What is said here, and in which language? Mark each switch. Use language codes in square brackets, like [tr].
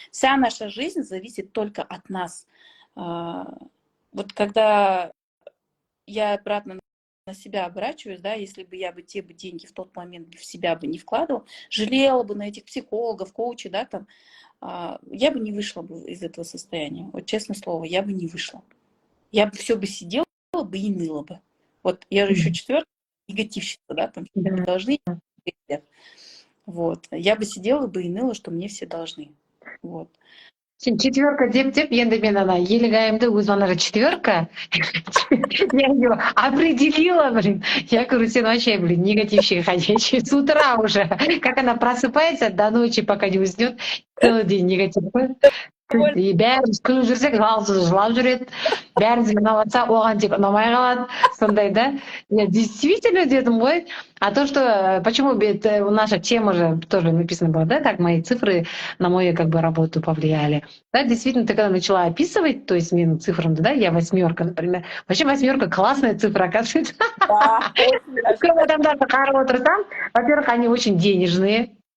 [ru] Вся наша жизнь зависит только от нас. Вот когда я обратно на себя оборачиваюсь, да, если бы я бы те бы деньги в тот момент в себя бы не вкладывала, жалела бы на этих психологов, коучей, да, там, я бы не вышла бы из этого состояния. Вот честное слово, я бы не вышла. Я бы все бы сидела бы и ныла бы. Вот я же еще четвертая негативщица, да, там должны. Вот. Я бы сидела бы и ныла, что мне все должны. Вот. [kk] Четверка деп енді мен ана елігайымды өзім ана четверка [ru] я его определила, блин. Я говорю, сен вообще, блин, негативщик ходячий. С утра уже, как она просыпается до ночи, пока не уснет, целый день негатив. [kk] И бәріміз күліп жүрсек, жалсыз жылап жүреді. Бәріміз ұнаватса, оған тек ұнамай қалады. Сондай, да? [ru] Я действительно [kk] дедім ғой. [ru] А то, что, почему наша тема же тоже написана была, да, как мои цифры на мою как бы работу повлияли. Да, действительно, ты когда начала описывать, то есть мен цифрами, да, я 8, например. Вообще 8 классная цифра, оказывается. [kk] Көп адамдарды қарап отырсам, [ru] во-первых, они очень денежные.